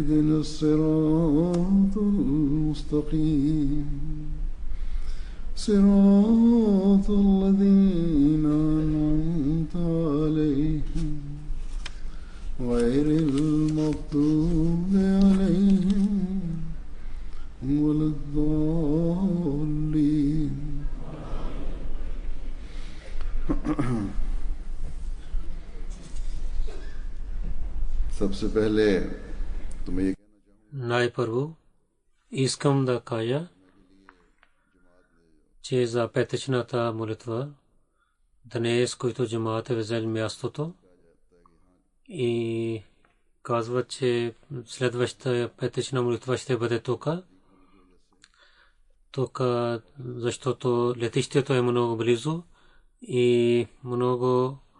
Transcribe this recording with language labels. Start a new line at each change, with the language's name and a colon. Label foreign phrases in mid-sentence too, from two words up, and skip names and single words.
Arabic: اهدنا الصراط المستقيم صراط الذين أنعمت عليهم غير المغضوب عليهم ولا الضالين.
Hindi: सबसे पहले तुम्हें ये
Bulgarian: най-първо искам да кажа, че за петъчната молитва днес, който джамаат е взел мястото и казва, че следващата петъчна молитва ще бъде тук, защото летището е много близо и много